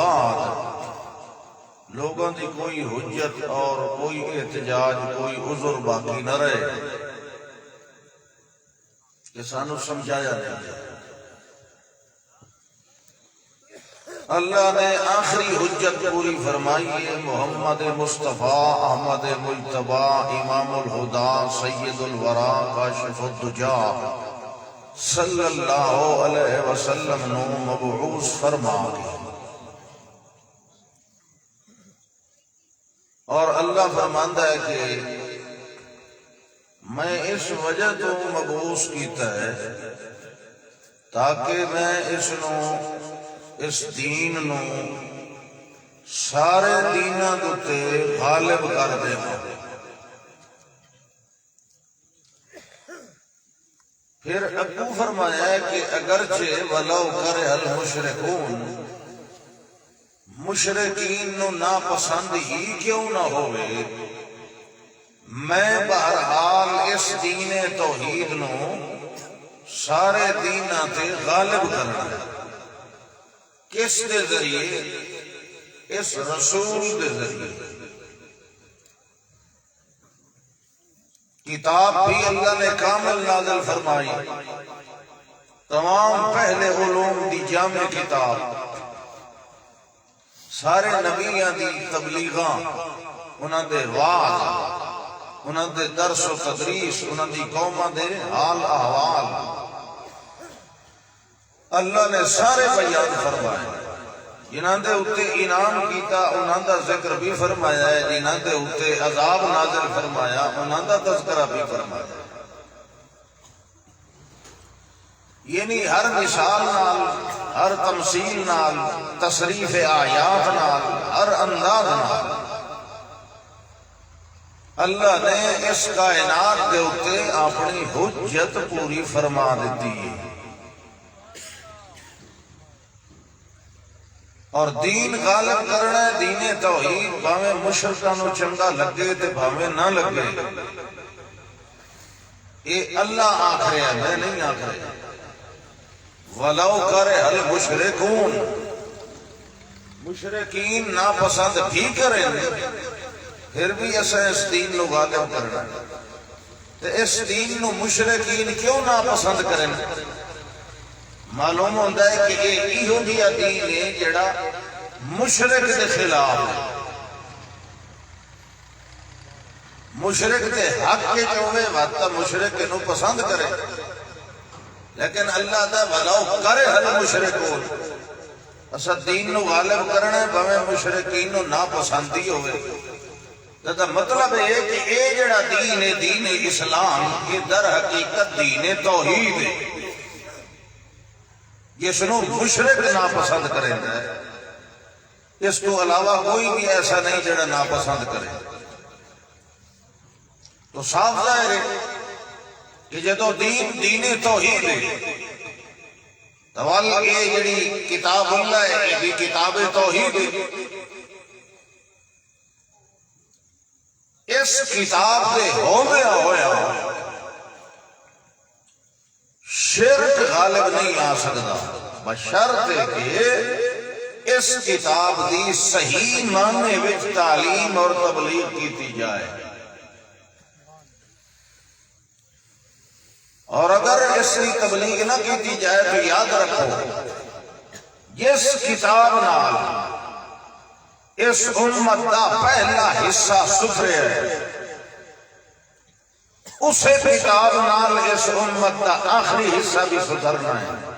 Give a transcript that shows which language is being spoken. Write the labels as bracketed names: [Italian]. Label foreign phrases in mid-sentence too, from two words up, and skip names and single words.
[Punjabi] بعد لوگوں دی کوئی حجت اور کوئی احتجاج کوئی عذر باقی نہ رہے کہ سانو سمجھایا نہیں اللہ نے آخری حجت پوری فرمائی ہے محمد مصطفیٰ احمد مجتبی [Arabic] امام الہدا سید الورا کاشف الدجا صلی اللہ علیہ وسلم [Punjabi] نو مبعوث فرما گئے اور اللہ فرماندا ہے کہ میں اس وجہ تو مبعوث کیتا ہے تاکہ میں اس دین نو سارے دیناں تے غالب کر دے پھر ابو فرمایا ہے کہ اگرچہ [Arabic] ولو کرہ المشرکون [Punjabi] مشرکین نو ناپسند ہی کیوں نہ ہوئے میں بہرحال اس دین توحید نو سارے دیناں تے غالب کرنا کس دے ذریعے اس رسول دے ذریعے کتاب بھی اللہ نے کامل نازل فرمائی تمام پہلے علوم دی جامع کتاب سارے نبیاں دی تبلیغاں، انہاں دے واعظ، انہاں دے درس و تدریس، انہاں دی قوماں دے حال احوال اللہ نے سارے بیان فرمائے۔ جنہاں دے اتے انعام کیتا انہاں دا ذکر بھی فرمایا ہے، جنہاں دے اتے عذاب نازل فرمایا انہاں دا تذکرہ بھی فرمایا۔ یعنی ہر مثال نال، ہر تمثیل نال، تصریف آیات نال، ہر انداز نال اللہ نے اس کائنات دے اتے اپنی حجت پوری فرما دیتی ہے۔ اور دین غالب کرنا ہے، دین توحید، بھاویں مشرکاں نو چنگا لگے تے بھاویں نہ لگے، یہ اللہ آکھ رہا ہے، میں نہیں آکھ رہا۔ [Arabic] وَلَوْ كَرِهَ الْمُشْرِكُونَ، [Punjabi] مشرکین ناپسند بھی کریں پھر بھی اسے اس دین نو غالب کرنا ہے۔ تو اس دین نو مشرکین کیوں ناپسند کریں؟ معلوم ہوتا ہے کہ یہ ایہو جہا دین ہے جڑا مشرک دے خلاف ہے، مشرک دے حق کے چوہے وقت مشرک نو پسند کرے، لیکن اللہ دا [Arabic] وَلَوْ كَرِهَ الْمُشْرِكُونَ، [Punjabi] اسا دین نو غالب کرنا ہے بھویں مشرکین نو ناپسندی ہوئے۔ تو مطلب ہے کہ یہ جڑا دین ہے، دین اسلام، یہ در حقیقت دین توحید ہے، جس نو مشرک ناپسند کرے گا، اس کو علاوہ کوئی بھی ایسا نہیں جڑا ناپسند کرے۔ تو صاف ظاہر ہے کہ جدو دین توحید ہے تو یہ جڑی کتاب اللہ ہے یہ بھی کتاب توحید ہے۔ اس کتاب دے ہوندیا ہویا شرک غالب نہیں آ سکتا، بشرط کہ اس کتاب دی صحیح معنی وچ تعلیم اور تبلیغ کیتی جائے۔ اور اگر اس کی تبلیغ نہ کیتی جائے تو یاد رکھو جس کتاب نال اس امت دا پہلا حصہ سدھرے ہے، اسے کتاب نال اس امت دا آخری حصہ بھی سدھرنا ہے۔